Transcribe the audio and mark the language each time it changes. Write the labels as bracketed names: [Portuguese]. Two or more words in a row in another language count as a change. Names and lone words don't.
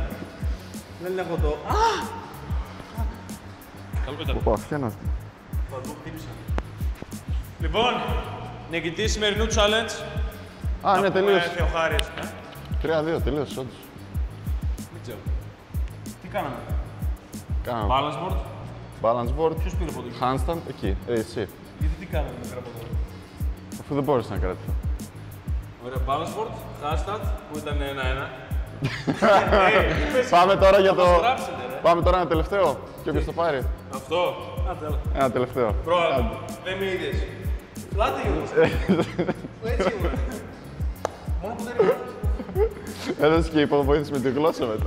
[Greek] Δεν έχω το... Καλό ήταν. Πω, φιένος μου. Θα το χτύπησα. Λοιπόν, νικητής σημερινού challenge. Α, ναι, τελείωσε. Ο Χάρης. 3-2, τελείωσε, όντως. Δεν ξέρω. Τι κάναμε. Κάναμε [English] Balance board. balance board, [Greek] Ποιος πήρε από εδώ. handstand, εκεί, εσύ. Γιατί τι κάναμε μέχρι από εδώ. Αφού δεν μπόρεσα να κρατηθώ. Ωραία, [English] balance board, [Greek] handstand που ήταν 1-1. Πάμε τώρα για το... Μας γράψετε, ρε. Πάμε τώρα ένα τελευταίο. Και όποιος το πάρει. Αυτό. Άντε, έλα. Ένα τελευταίο. Πρόεδρε, δεν με είδες. Πλάτη ήμουν. Έτσι ήμουν. Μόνο που δεν ήμουν. Έδωσε και υποβοήθηση με τη γλώσσα μετά.